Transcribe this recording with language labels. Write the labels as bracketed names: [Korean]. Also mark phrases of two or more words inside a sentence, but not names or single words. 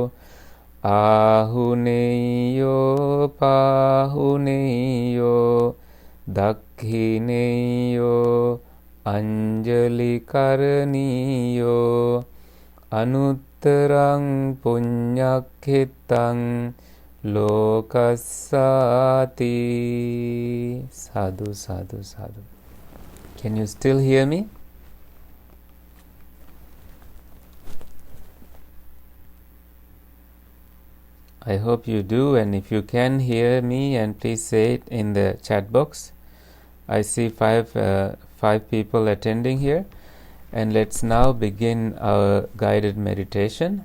[Pali] Ahuneyo pahuneyo dakhineyo anjali karaniyo anuttarang punyakhetang lokassati. Sadhu, sadhu, sadhu. [English] Can you still hear me? I hope you do, and if you can hear me, and please say it in the chat box. I see five people attending here, and let's now begin our guided meditation.